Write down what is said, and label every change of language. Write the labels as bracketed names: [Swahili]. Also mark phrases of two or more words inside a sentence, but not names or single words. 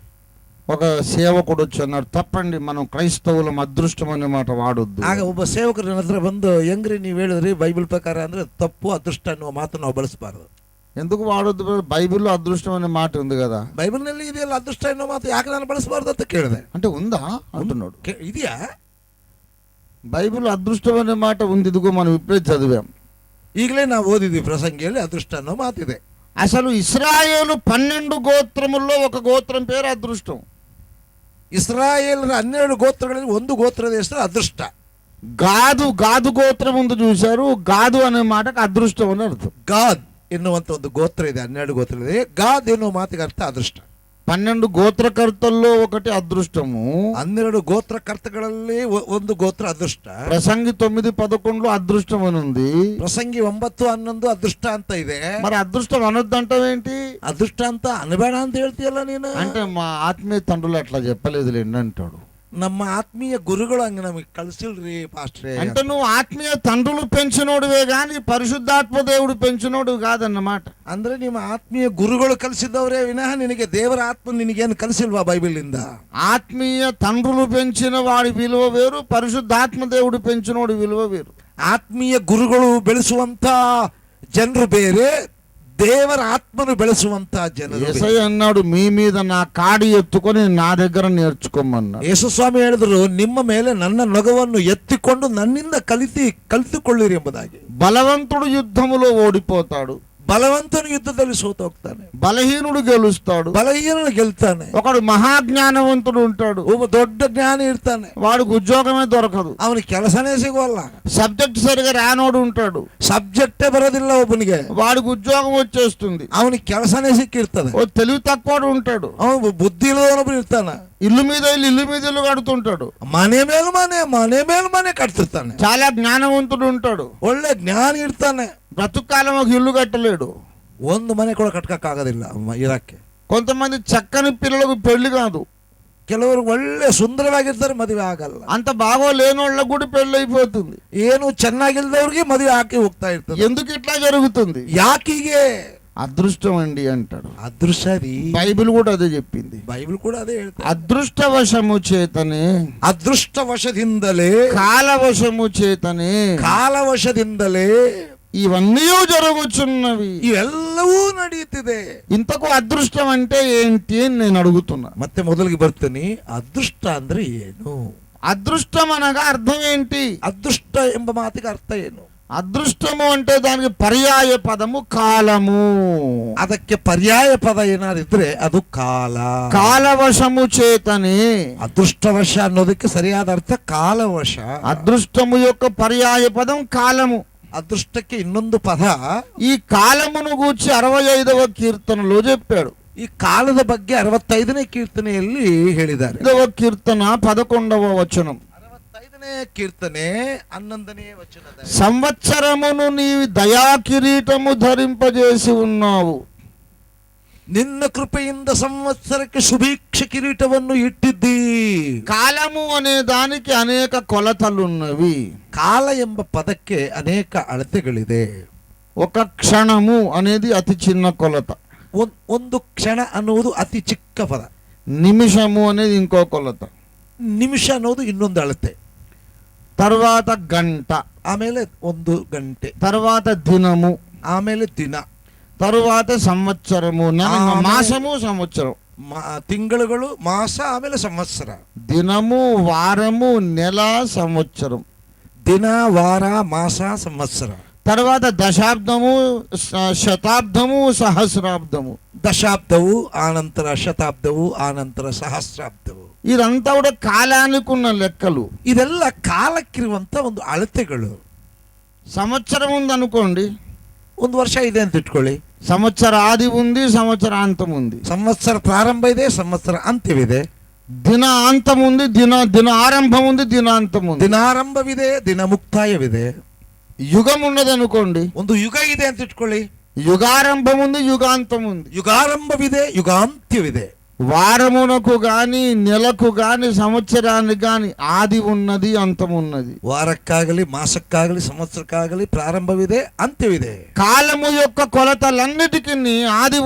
[Telugu] ఒక సేవకుడు వచ్చి అన్నాడు, తప్పండి మనం క్రైస్తవులం అదృష్టం అనే మాట వాడొద్దు. [Kannada] ಆಗ ಒಬ್ಬ ಸೇವಕರು ನನ್ನ ಹತ್ರ ಬಂದು, ಹೆಂಗ್ರಿ ನೀವು ಹೇಳಿದ್ರಿ ಬೈಬಲ್ ಪ್ರಕಾರ ಅಂದ್ರೆ ತಪ್ಪು, ಅದೃಷ್ಟ ಅನ್ನುವ ಮಾತು ನಾವು ಬಳಸಬಾರದು. [Telugu] ఎందుకు వాడొద్దు? బైబిల్లో అదృష్టం అనే మాట ఉంది కదా. [Kannada] బైబిల్ನಲ್ಲಿ ಇದೆಯಲ್ಲ ಅದೃಷ್ಟ ಎನ್ನುವ ಮಾತು, ಯಾಕೆ ನಾನು ಬಳಸಬಾರ್ದು ಅಂತ ಕೇಳಿದೆ. [Telugu] అంటే ఉందా అంటున్నాడు. [Kannada] ಇದೆಯಾ? [Telugu] బైబిల్ అదృష్టం అనే మాట ఉంది, ఇదిగో మనం ఇప్పుడే చదివాం, [Kannada] ಈಗಲೇ ನಾವು ಓದಿದ್ವಿ ಪ್ರಸಂಗಿಯಲ್ಲಿ ಅದೃಷ್ಟ ಅನ್ನೋ ಮಾತಿದೆ. [Telugu] అసలు ఇశ్రాయేలు 12 గోత్రముల్లో ఒక గోత్రం పేరు అదృష్టం. [Kannada] ఇశ్రాయేల్ 12 గోత్రಗಳಲ್ಲಿ ಒಂದು ಗೋತ್ರದ ಹೆಸರು ಅದೃಷ್ಟ. [Telugu] గాదు గోత్రం ఉంది చూశారు, గాదు అనే మాటకు అదృష్టం అని అర్థం. [Kannada] ಗಾದ್ ಎನ್ನುವಂತ ಒಂದು ಗೋತ್ರ ಇದೆ, 12 ಗೋತ್ರ ಇದೆ. ಗಾದ್ ಎನ್ನುವ ಮಾತಿಗೆ ಅರ್ಥ ಅದೃಷ್ಟ. [Telugu] 12 గోత్రకర్తల్లో ఒకటి అదృష్టము. [Kannada] 12 గోత్రకర్తಗಳಲ್ಲಿ ಒಂದು ಗೋತ್ರ ಅದೃಷ್ಟ. [Telugu] ప్రసంగి 9:11 అదృష్టం అని ఉంది. [Kannada] ಪ್ರಸಂಗಿ 9:11 ಅದೃಷ್ಟ ಅಂತ ಇದೆ. [Telugu] మరి అదృష్టం అనొద్దంటావేంటి? [Kannada] ಅದೃಷ್ಟ ಅಂತ ಅನ್ಬೇಡ ಅಂತ ಹೇಳ್ತೀಯಲ್ಲ ನೀನು. [Telugu] అంటే మా ఆత్మీయ తండ్రులు అట్లా చెప్పలేదులేండి అంటాడు. [Kannada] ನಮ್ಮ ಆತ್ಮೀಯ ಗುರುಗಳು ಹಂಗ ನಮಗೆ ಕಳ್ಸಿಲ್ರಿ ಪಾಸ್ಟ್ರೆ. [Telugu] అంటే నువ్వు ఆత్మీయ తండ్రులు పెంచినోడువే గాని పరిశుద్ధాత్మ దేవుడు పెంచినోడు కాదన్నమాట. [Kannada] ಅಂದ್ರೆ ನಿಮ್ಮ ಆತ್ಮೀಯ ಗುರುಗಳು ಕಲಿಸಿದವರೇ ವಿನಃ ನಿನಗೆ ದೇವರ ಆತ್ಮ ನಿನಗೇನು ಕಲಿಸಿಲ್ವಾ ಬೈಬಲ್ ಇಂದ? [Telugu] ఆత్మీయ తండ్రులు పెంచిన వాడి విలువ వేరు, పరిశుద్ధాత్మ దేవుడు పెంచినోడు విలువ వేరు. [Kannada] ಆತ್ಮೀಯ ಗುರುಗಳು ಬೆಳೆಸುವಂತ ಜನರು ಬೇರೆ, ದೇವರ ಆತ್ಮನು ಬೆಳೆಸುವಂತ ಜನರು. [Telugu] యేసయ్య అన్నాడు, మీ మీద నా కాడి ఎత్తుకొని నా దగ్గర నేర్చుకోమన్నాడు. [Kannada] ಯೇಸುಸ್ವಾಮಿ ಹೇಳಿದ್ರು, ನಿಮ್ಮ ಮೇಲೆ ನನ್ನ ನೊಗವನ್ನು ಎತ್ತಿಕೊಂಡು ನನ್ನಿಂದ ಕಲಿತುಕೊಳ್ಳಿರಿ ಎಂಬುದಾಗಿ. [Telugu] బలవంతుడు యుద్ధములో ఓడిపోతాడు, [Kannada] ಬಲವಂತನು ಯುದ್ಧದಲ್ಲಿ ಸೋತು ಹೋಗ್ತಾನೆ. [Telugu] బలహీనుడు గెలుస్తాడు, [Kannada] ಬಲಹೀನನು ಗೆಲ್ತಾನೆ. [Telugu] ఒకడు మహాజ్ఞానవంతుడు ఉంటాడు, [Kannada] ಒಬ್ಬ ದೊಡ್ಡ ಜ್ಞಾನಿ ಇರ್ತಾನೆ, [Telugu] వాడికి ఉద్యోగమే దొరకదు, [Kannada] ಅವನಿಗೆ ಕೆಲಸನೇ ಸಿಗೋಲ್ಲ. [Telugu] సబ్జెక్ట్ సరిగా రానోడు ఉంటాడు, [Kannada] ಸಬ್ಜೆಕ್ಟೇ ಬರೋದಿಲ್ಲ ಒಬ್ಬನಿಗೆ, [Telugu] వాడికి ఉద్యోగం వచ్చేస్తుంది. [Kannada] ಅವನಿಗೆ ಕೆಲಸನೇ ಸಿಕ್ಕಿರ್ತದೆ. [Telugu] ఓ తెలివి తక్కువడు ఉంటాడు, [Kannada] ಅವನು ಬುದ್ಧಿ ಇಲ್ಲದವನೊಬ್ಬನು ಇರ್ತಾನೆ, [Telugu] ఇల్లు మీద ఇల్లు కడుతుంటాడు, [Kannada] ಮನೆ ಮೇಲೆ ಮನೆ ಕಟ್ತಿರ್ತಾನೆ. [Telugu] చాలా జ్ఞానవంతుడు ఉంటాడు, [Kannada] ಒಳ್ಳೆ ಜ್ಞಾನಿ ಇರ್ತಾನೆ, [Telugu] బ్రతుకాలం ఒక ఇల్లు కట్టలేడు, [Kannada] ಒಂದು ಮನೆ ಕೂಡ ಕಟ್ಕಕ್ಕಾಗೋದಿಲ್ಲ ಇರಕ್ಕೆ. [Telugu] కొంతమంది చక్కని పిల్లలకు పెళ్లి కాదు, [Kannada] ಕೆಲವರು ಒಳ್ಳೆ ಸುಂದರವಾಗಿರ್ತಾರೆ, ಮದುವೆ ಆಗಲ್ಲ. [Telugu] అంత బాగో లేనోళ్ళకు కూడా పెళ్లి అయిపోతుంది. [Kannada] ಏನು ಚೆನ್ನಾಗಿಲ್ದವ್ರಿಗೆ ಮದುವೆ ಹಾಕಿ ಹೋಗ್ತಾ ಇರ್ತದೆ. [Telugu] ఎందుకు ఇట్లా జరుగుతుంది? [Kannada] ಯಾಕಿಗೆ? [Telugu] అదృష్టం అండి అంటాడు. [Kannada] ಅದೃಷ್ಟ ರೀ, [Telugu] బైబిల్ కూడా అదే చెప్పింది. [Kannada] ಬೈಬಲ್ ಕೂಡ ಅದೇ ಹೇಳ್ತಾರೆ. [Telugu] అదృష్టవశము చేతనే, [Kannada] ಅದೃಷ್ಟವಶದಿಂದಲೇ, [Telugu] కాలవశము చేతనే, [Kannada] ಕಾಲವಶದಿಂದಲೇ [Telugu] ఇవన్నీ జరుగుచున్నవి, [Kannada] ಇವೆಲ್ಲವೂ ನಡೆಯುತ್ತಿದೆ. [Telugu] ఇంతకు అదృష్టం అంటే ఏంటి అని నేను అడుగుతున్నా. [Kannada] ಮತ್ತೆ ಮೊದಲಿಗೆ ಬರ್ತೀನಿ, ಅದೃಷ್ಟ ಅಂದ್ರೆ ಏನು? [Telugu] అదృష్టం అనగా అర్థం ఏంటి? [Kannada] ಅದೃಷ್ಟ ಎಂಬ ಮಾತಿಗೆ ಅರ್ಥ ಏನು? [Telugu] అదృష్టము అంటే దానికి పర్యాయ పదము కాలము. [Kannada] ಅದಕ್ಕೆ ಪರ್ಯಾಯ ಪದ ಏನಾದಿದ್ರೆ ಅದು ಕಾಲ. [Telugu] కాలవశము చేతనే, [Kannada] ಅದೃಷ್ಟವಶ ಅನ್ನೋದಕ್ಕೆ ಸರಿಯಾದ ಅರ್ಥ ಕಾಲವಶ. [Telugu] అదృష్టము యొక్క పర్యాయ పదం కాలము. [Kannada] ಅದೃಷ್ಟಕ್ಕೆ ಇನ್ನೊಂದು ಪದ, [Telugu] ఈ కాలమును గూర్చి 65వ కీర్తనలో చెప్పాడు. [Kannada] ಈ ಈ ಕಾಲದ ಬಗ್ಗೆ 65ನೇ ಕೀರ್ತನೆಯಲ್ಲಿ ಹೇಳಿದ್ದಾರೆ. [Telugu] 5వ కీర్తన 11వ వచనం. [Kannada] 65ನೇ ಕೀರ್ತನೆ 11ನೇ ವಚನದಲ್ಲಿ [Telugu] సంవత్సరమును నీవి దయా కిరీటము ధరింపజేసి ఉన్నావు. [Kannada] ನಿನ್ನ ಕೃಪೆಯಿಂದ ಸಂವತ್ಸರಕ್ಕೆ ಶುಭೀಕ್ಷ ಕಿರೀಟವನ್ನು ಇಟ್ಟಿದ್ದಿ. [Telugu] కాలము అనే దానికి అనేక కొలతలున్నవి. [Kannada] ಕಾಲ ಎಂಬ ಪದಕ್ಕೆ ಅನೇಕ ಅಳತೆಗಳಿದೆ. [Telugu] ఒక క్షణము అనేది అతి చిన్న కొలత. [Kannada] ಒಂದು ಕ್ಷಣ ಅನ್ನುವುದು ಅತಿ ಚಿಕ್ಕ ಪದ. [Telugu] నిమిషము అనేది ఇంకో కొలత. [Kannada] ನಿಮಿಷ ಅನ್ನೋದು ಇನ್ನೊಂದು ಅಳತೆ. [Telugu] తర్వాత గంట, [Kannada] ಆಮೇಲೆ 1 ಗಂಟೆ, [Telugu] తర్వాత దినము, [Kannada] ಆಮೇಲೆ ದಿನ, [Telugu] తరువాత సంవత్సరము, మాసము, సంవత్సరం, [Kannada] ತಿಂಗಳುಗಳು, ಮಾಸ, ಆಮೇಲೆ ಸಂವತ್ಸರ, [Telugu] దినము, వారము, నెల, సంవత్సరం, [Kannada] ದಿನ, ವಾರ, ಮಾಸ, ಸಂವತ್ಸರ, [Telugu] తర్వాత దశాబ్దము, శతాబ్దము, సహస్రాబ్దము. [Kannada] ದಶಾಬ್ದವು ಆನಂತರ ಶತಾಬ್ದವು ಆನಂತರ ಸಹಸ್ರಾಬ್ದವು. [Telugu] ఇదంతా కూడా కాలానికి ఉన్న లెక్కలు. [Kannada] ಇದೆಲ್ಲ ಕಾಲಕ್ಕಿರುವಂತ ಒಂದು ಅಳತೆಗಳು. [Telugu] సంవత్సరం ఉంది అనుకోండి, [Kannada] ಒಂದು ವರ್ಷ ಇದೆ ಅಂತ ಇಟ್ಕೊಳ್ಳಿ. [Telugu] సంవత్సర ఆది ఉంది, సంవత్సరాంతం ఉంది. [Kannada] ಸಂವತ್ಸರ ಪ್ರಾರಂಭ ಇದೆ, ಸಂವತ್ಸರ ಅಂತ್ಯವಿದೆ. [Telugu] దిన అంతం ఉంది, దిన ఆరంభం ఉంది, దినాంతం ఉంది. [Kannada] ದಿನಾರಂಭವಿದೆ, ದಿನ ಮುಕ್ತಾಯವಿದೆ. [Telugu] యుగం ఉన్నది అనుకోండి, [Kannada] ಒಂದು ಯುಗ ಇದೆ ಅಂತ ಇಟ್ಕೊಳ್ಳಿ. [Telugu] యుగారంభం ఉంది, యుగాంతం ఉంది. [Kannada] ಯುಗಾರಂಭವಿದೆ, ಯುಗಾಂತ್ಯವಿದೆ. [Telugu] వారమునకు గాని, నెలకు గాని, సంవత్సరానికి గాని ఆది ఉన్నది, అంతం ఉన్నది. [Kannada] ವಾರಕ್ಕಾಗಲಿ, ಮಾಸಕ್ಕಾಗಲಿ, ಸಂವತ್ಸರಕ್ಕಾಗಲಿ ಪ್ರಾರಂಭವಿದೆ, ಅಂತ್ಯವಿದೆ. [Telugu] కాలము యొక్క కొలతలన్నిటికీ ఆది